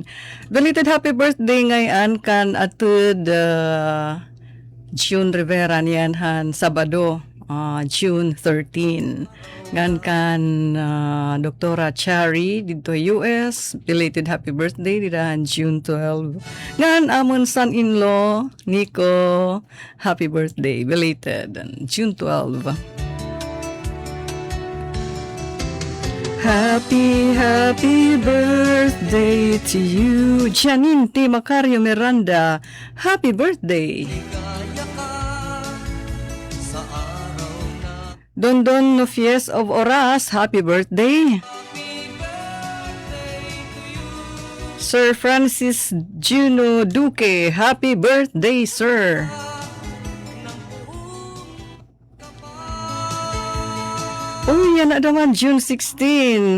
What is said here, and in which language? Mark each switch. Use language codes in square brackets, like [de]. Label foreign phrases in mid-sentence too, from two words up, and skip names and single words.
[en] Belated happy birthday [war] ngayon kan atud June Rivera niyan han Sabado, June 13. Ngan kan Doktora Chari dito US, [en] belated happy birthday [war] didahan June 12. Ngan amon [en] son-in-law Nico, happy birthday belated June 12. Happy birthday to you, Janine T. Macario Miranda. Happy birthday. Dondon Nofies of Oras, happy birthday. Sir Francis Juno Duque, happy birthday, sir. [war] Oh, yan na naman, June 16.